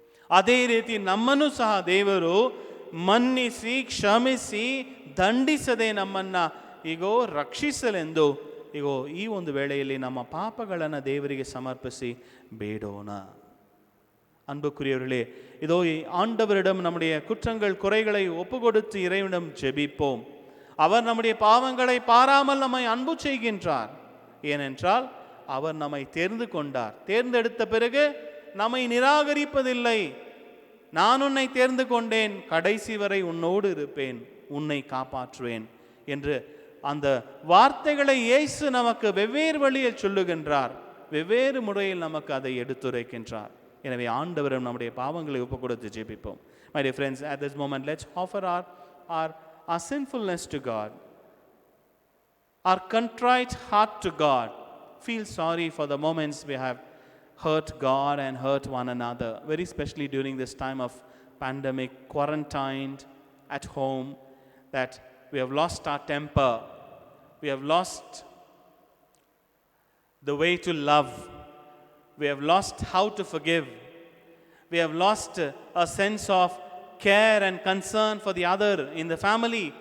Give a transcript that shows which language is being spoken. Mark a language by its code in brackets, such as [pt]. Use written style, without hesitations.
[kn] ಅದೇ ರೀತಿ ನಮ್ಮನ್ನು ಸಹ ದೇವರು ಮನ್ನಿಸಿ ಕ್ಷಮಿಸಿ ದಂಡಿಸದೆ ನಮ್ಮನ್ನ ಈಗೋ ರಕ್ಷಿಸಲೆಂದು ಈಗೋ ಈ ಒಂದು ವೇಳೆಯಲ್ಲಿ ನಮ್ಮ ಪಾಪಗಳನ್ನು ದೇವರಿಗೆ ಸಮರ್ಪಿಸಿ ಬೇಡೋಣ. [ta] அன்புக்குரியவர்களே, இதோ ஆண்டவரிடம் நம்முடைய குற்றங்கள் குறைகளை ஒப்பு கொடுத்து இறைவனிடம் ஜெபிப்போம். அவர் நம்முடைய பாவங்களை பாராமல் நம்மை அன்பு செய்கின்றார். ஏனென்றால் அவர் நம்மை தேர்ந்து கொண்டார். தேர்ந்தெடுத்த பிறகு நம்மை நிராகரிப்பதில்லை. நான் உன்னை தேர்ந்து கொண்டேன், கடைசி வரை உன்னோடு இருப்பேன், உன்னை காப்பாற்றுவேன் என்று அந்த வார்த்தைகளை இயேசு நமக்கு வெவ்வேறு வழியில் சொல்லுகின்றார். வெவ்வேறு முறையில் நமக்கு அதை எடுத்துரைக்கின்றார். எனவே ஆண்டவரும் நம்முடைய பாவங்களை ஒப்பு கொடுத்து ஜெபிப்போம். [en] My dear friends, at this moment let's offer our sinfulness to God, our contrite heart to God. Feel sorry for the moments we have hurt God and hurt one another, very especially during this time of pandemic, quarantined at home, that we have lost our temper, we have lost the way to love, we have lost how to forgive, we have lost a sense of care and concern for the other in the family